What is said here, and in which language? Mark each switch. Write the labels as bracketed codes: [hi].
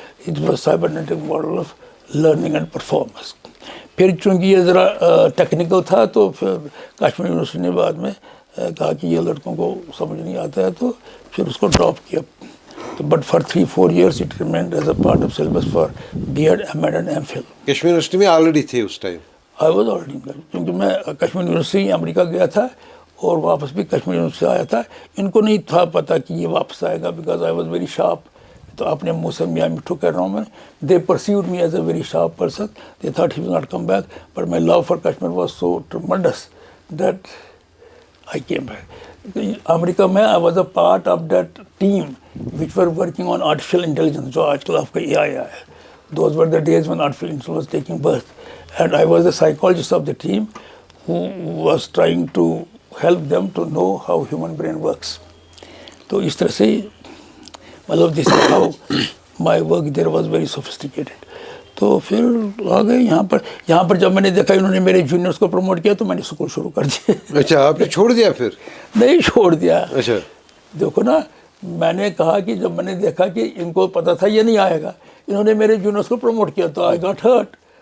[en] It was cybernetic model of learning and performance. [ur] پھر چونکہ یہ ذرا ٹیکنیکل تھا تو پھر کشمیر یونیورسٹی نے بعد میں کہا کہ یہ لڑکوں کو سمجھ نہیں آتا ہے, تو پھر اس کو ڈراپ کیا. [en] But for 3-4 years it remained as a part of syllabus for B.Ed, M.Ed and M.Phil. [ur] Kashmir university میں آلریڈی تھے اس time? [en] I was already there, [ur] کیونکہ میں کشمیر یونیورسٹی امریکہ گیا تھا اور واپس بھی کشمیر یونیورسٹی آیا تھا. ان کو نہیں تھا پتہ کہ یہ واپس آئے گا, [en] Because I was very sharp. [ur] تو اپنے منہ سے میاں مٹھو کہہ رہا ہوں میں. [en] They perceived me as a very sharp person. They thought he will not come back, but my love for Kashmir was so tremendous that I came back. [ur] امریکہ میں [en] I was a part of that team which were working on artificial intelligence, [ur] جو آج کل آپ کا AI ہے. [en] Those were the days when artificial intelligence was taking birth. And I was the psychologist of the team who was trying to help them to know how human brain works. [ur] تو اس طرح سے مطلب [en] this is how my work there was very sophisticated. [ur] تو پھر آ گئے یہاں پر جب میں نے دیکھا انہوں نے میرے جونیئرس کو پروموٹ کیا تو میں نے اسکول شروع کر دیا. اچھا, آپ نے چھوڑ دیا پھر؟ نہیں چھوڑ دیا. اچھا, دیکھو نا, میں نے کہا کہ جب میں نے دیکھا کہ ان کو پتہ تھا یہ نہیں آئے گا, انہوں نے میرے جونیئرس کو پروموٹ کیا تو [en] I got hurt.